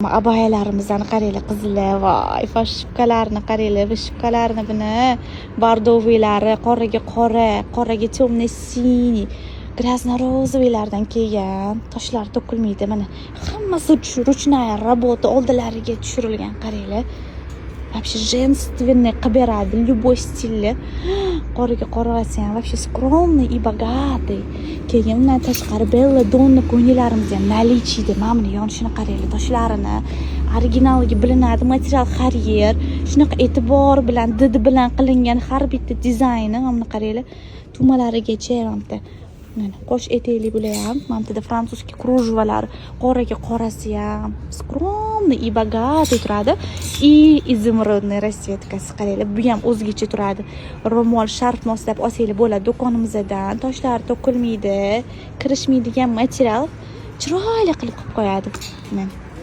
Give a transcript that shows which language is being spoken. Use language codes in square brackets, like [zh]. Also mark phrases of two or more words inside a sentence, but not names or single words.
[uz] Abayalarimizdan qaranglar qizlar, voy, shipkalarni qaranglar, bu shipkalarni buni bordoviylari, qoraga [ru] темный синий, [uz] grazno-rozовыйlardan kelgan. Toshlar to'kilmaydi mana. Hammasi [ru] ручная работа [uz] oldilariga tushirilgan, qaranglar. [ru] Вообще женственный [uz] qilib beradi, любой stilli. Qoraga qorasi ham [ru] вообще скромный и богатый. [uz] Keyin undan tashqari Bella Donna ko'ylaklarimiz ham наличиеda. Mana buni yonishini qaranglar, toshlarini. Originalligi bilinadi, material Harrier. Shunaqa e'tibor bilan, didi bilan qilingan har bitta dizayni, mana buni qaranglar. Tumalarigacha hamda. Mana qo'sh etekli bular ham, mana bu [ru] французский кружевалар, [uz] qoraga qorasi ham [ru] скромный и богатый [uz] turadi. [ru] И изумрудный [uz] расцветкasi qaranglar, bu ham o'zgacha turadi. Ro'mol, sharf moslab olsanglar bo'ladi do'konimizdan. Toshlar to'kilmaydi, kirishmaydigan material chiroyli qilib qo'yadi. Mana